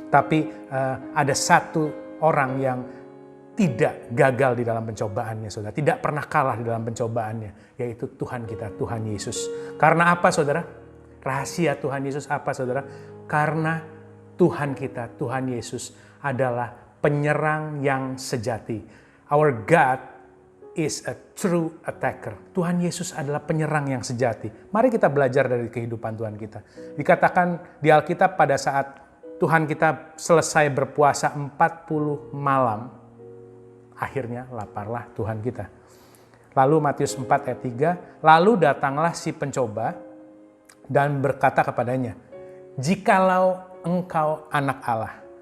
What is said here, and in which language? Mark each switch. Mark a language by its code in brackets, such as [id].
[id] Tapi ada satu orang yang tidak gagal di dalam pencobaannya, saudara. Tidak pernah kalah di dalam pencobaannya, yaitu Tuhan kita, Tuhan Yesus. Karena apa, saudara? Rahasia Tuhan Yesus apa, saudara? Karena Tuhan kita, Tuhan Yesus adalah penyerang yang sejati. [en] Our God is a true attacker. [id] Tuhan Yesus adalah penyerang yang sejati. Mari kita belajar dari kehidupan Tuhan kita. Dikatakan di Alkitab pada saat Tuhan kita selesai berpuasa 40 malam, akhirnya laparlah Tuhan kita. Lalu Matius 4 ayat 3, lalu datanglah si pencoba dan berkata kepadanya, jikalau engkau anak Allah.